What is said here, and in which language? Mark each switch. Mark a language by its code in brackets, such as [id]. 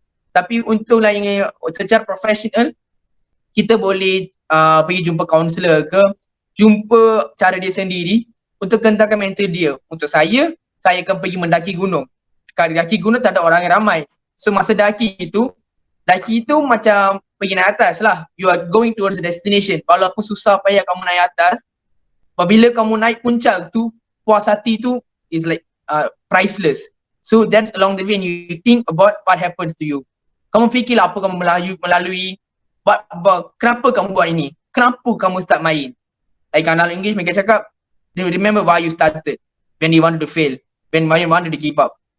[ms] Tapi untuk yang secara profesional, kita boleh pergi jumpa kaunselor ke, jumpa cara dia sendiri untuk kentalkan mental dia. Untuk saya akan pergi mendaki gunung. Kalau daki gunung tak ada orang yang ramai. So masa daki itu macam pergi naik atas lah. [en] You are going towards the destination. [ms] Walaupun susah payah kamu naik atas, apabila kamu naik puncak tu, puas hati tu [en] is like priceless. So that's along the way and you think about what happens to you. [ms] Kamu fikirlah apa kamu melalui, kenapa kamu buat ini? Kenapa kamu start main? Like dalam English mereka cakap, [en] remember why you started, when you wanted to fail, when you wanted to give up.